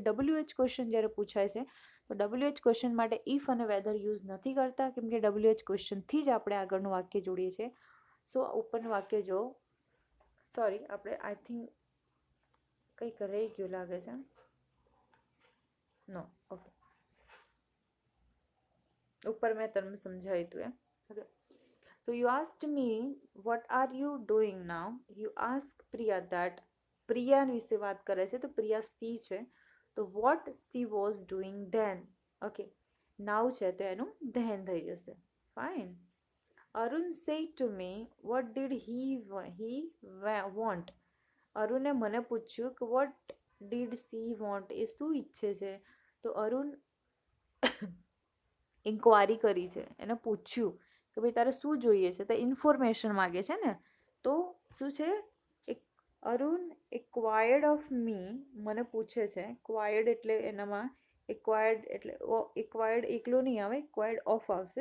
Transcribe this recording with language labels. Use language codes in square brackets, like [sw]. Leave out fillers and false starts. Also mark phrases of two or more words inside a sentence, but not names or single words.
[en] WH question [gu] જ્યારે પૂછાય છે તો [en] WH question [gu] માટે ઇફ અને વેધર યુઝ નથી કરતા, કેમ કે [en] WH questionથી [gu] જ આપણે આગળનું વાક્ય જોડીએ છીએ. સો ઉપરનું વાક્ય જો, સોરી આપણે [en] I think [gu] કંઈક રહી ગયું લાગે છે. [en] no, okay, [gu] ઉપર મેં તમને સમજાવ્યું હતું એમ. ઓકે, [en] so you asked me what are you doing now. You ask Priya that, [gu] પ્રિયા વિશે વાત કરે છે તો પ્રિયા સી છે તો [en] what she was doing then. [gu] ઓકે, નાવ છે તો એનું ધેન થઈ જશે. ફાઇન. [en] અરુણ said to me what did he want. [gu] અરુણે મને પૂછ્યું કે [en] what did she want, [gu] એ શું ઈચ્છે છે. તો અરુણ ઇન્ક્વાયરી કરી છે, એને પૂછ્યું કે ભાઈ તારે શું જોઈએ છે, તો ઇન્ફોર્મેશન માગે છે ને. તો શું છે? [en] Arun acquired of me, [gu] મને પૂછે છે. ક્વાયર્ડ એટલે એનામાં એક્વાયર્ડ એટલે એક્વાયર્ડ એકલો નહીં આવે, [en] acquired of [gu] આવશે.